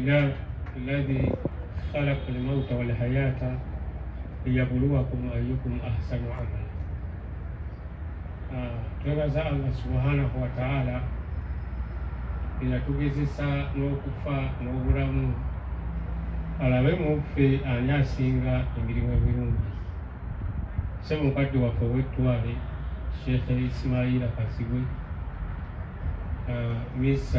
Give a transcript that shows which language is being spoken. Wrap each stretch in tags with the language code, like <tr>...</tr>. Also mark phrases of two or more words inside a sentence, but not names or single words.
<ar>لله الذي خلق الموت والحياة ليبلوكم أيكم أحسن عملا.</ar> <lg>Twebaza</lg> <ar>الله سبحانه وتعالى</ar> <lg>eyatugezesa n'okufa n'obulamu alabe muffe ani asinga emirimu ebirungi. Ssemukadde waffe ow'ettwale Sheikh Ismaila Kasibwe, Mr.</lg>